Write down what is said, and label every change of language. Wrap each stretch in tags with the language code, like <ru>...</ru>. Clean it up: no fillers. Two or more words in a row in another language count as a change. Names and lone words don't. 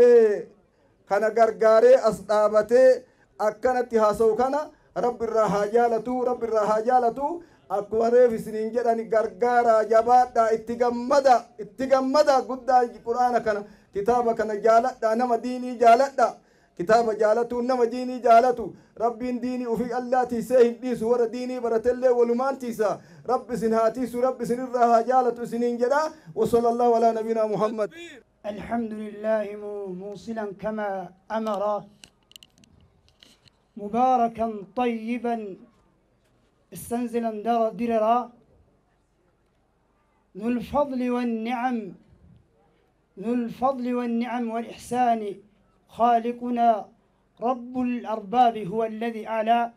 <om>kana gargaaree as dhaabatee akkanatti haasa'u kana rabbi irraa haa jaalatu rabbi irraa haa jaalatu akkuma reef isiniin jedhani gargaara jabaadha itti gammada guddaa quraana kana kitaaba kana jaaladha nama diinii jaaladha kitaaba jaalatu nama diinii jaalatu rabbiin diinii ufii allaa tiisee hin dhiisu warra diinii baratellee walumaan tiisa rabbi isin haa tiisu rabbi isinirraa haa jaalatu isiniin jedha</om> <ar>وصلى الله على نبينا محمد الحمد لله موصلا كما أمر مباركا طيبا استنزلا دررا ذو الفضل والنعم والإحسان خالقنا رب الأرباب هو الذي أعلى</ar>